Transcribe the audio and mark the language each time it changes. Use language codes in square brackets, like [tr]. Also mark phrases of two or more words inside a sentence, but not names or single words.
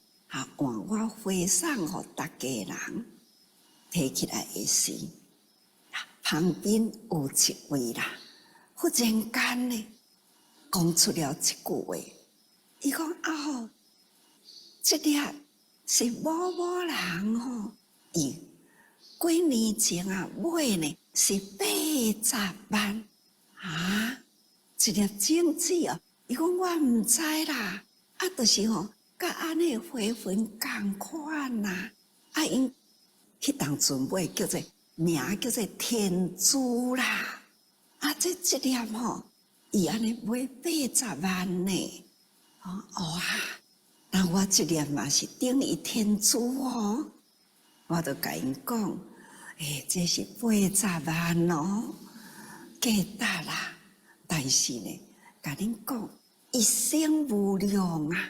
[nan] 换我回送互大家人，摕起来的时，旁边有一位啦，忽然间呢，讲出了一句话，伊讲这粒是某某人吼，伊几年前买呢是80万一粒种子哦。伊讲我毋知啦，就是吼，甲安尼花粉共款呐。因迄当阵买叫做名叫做天珠啦。这粒吼，伊安尼买80万呢。那我这粒嘛是等于天珠哦。我就甲因讲，这是80万哦，价值啦。但是呢，甲恁讲，一生无量啊！